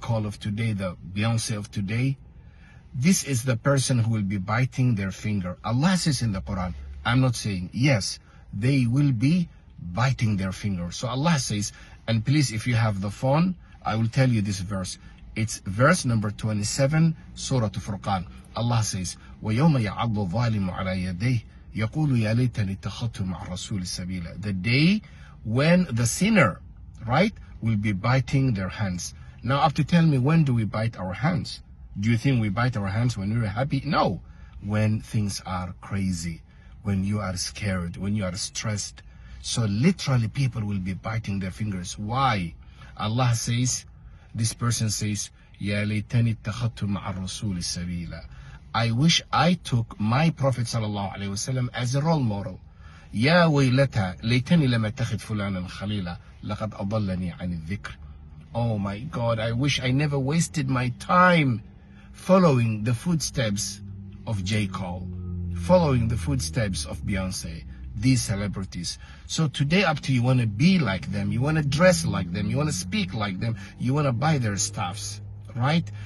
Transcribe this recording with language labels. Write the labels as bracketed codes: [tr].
[en] Cole of today, the Beyonce of today. This is the person who will be biting their finger. Allah says in the Quran, I'm not saying, yes, they will be biting their finger. So Allah says, and please, if you have the phone, I will tell you this verse. It's verse number 27, Surah Furqan. Allah says, [ar] وَيَوْمَ يَعَضُّ الظَّالِمُ عَلَى يَدَيْهِ يَقُولُ يَا لَيْتَنِي اتَّخَذْتُ مَعَ الرَّسُولِ سَبِيلًا. [en] The day when the sinner, right, will be biting their hands. Now, up to tell me, when do we bite our hands? Do you think we bite our hands when we're happy? No. When things are crazy, when you are scared, when you are stressed. So literally people will be biting their fingers. Why? Allah says, this person says, [ar] يَا لَيْتَنِي اتَّخَذْتُ مَعَ الرَّسُولِ سَبِيلًا. [en] I wish I took my Prophet sallallahu alaihi wasallam as a role model. [ar] يا ويلتى ليتني لم أتخذ فلانا خليلا لقد أضلني عن الذكر. [en] Oh my God, I wish I never wasted my time following the footsteps of J. Cole, following the footsteps of Beyonce, these celebrities. So today up to you want to be like them, you want to dress like them, you want to speak like them, you want to buy their stuffs, right?